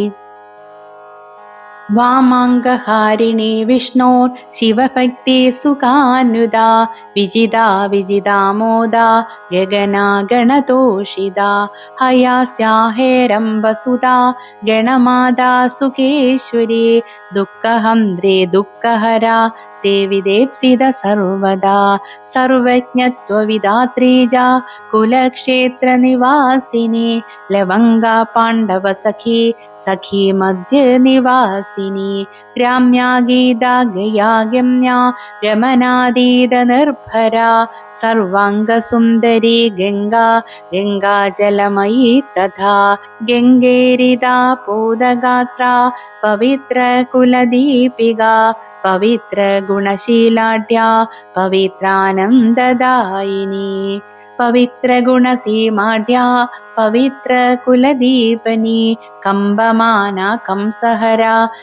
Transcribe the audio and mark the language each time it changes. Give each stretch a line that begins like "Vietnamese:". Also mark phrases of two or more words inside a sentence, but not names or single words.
Sanskrit: വാമാംഗഹാരിണി വിഷ്ണോർ ശിവഭക്തി സുഖാനുദാ വിജിതാ വിജിതാമോദാ ഗഗനാ ഗണതോഷിതാ ഹയാസ്യാ ഹേരംബസുതാ ഗണമാതാ സുഖേശ്വരി ദുഃഖഹന്ത്രേ ദുഃഖഹരാ സേവിതേപ്സിത സർവദാ സർവജ്ഞത്വവിദാത്രീജ കുലക്ഷേത്ര നിവാസിനി ലവംഗ പാണ്ഡവ സഖി സഖി മധ്യ നിവാസിനി निवासिनी ग्राम्या गीता गया गम्या गमनादीतनिर्भरा सर्वाङ्गसुन्दरी गङ्गा गङ्गाजलमयी तथा गङ्गेरिता पूतगात्रा पवित्रकुलदीपिका पवित्रगुणशीलाढ्या पवित्रानन्ददायिनी पवित्रगुणसीमाढ्या पवित्रकुलदीपनी कम्बमाना कंसहरा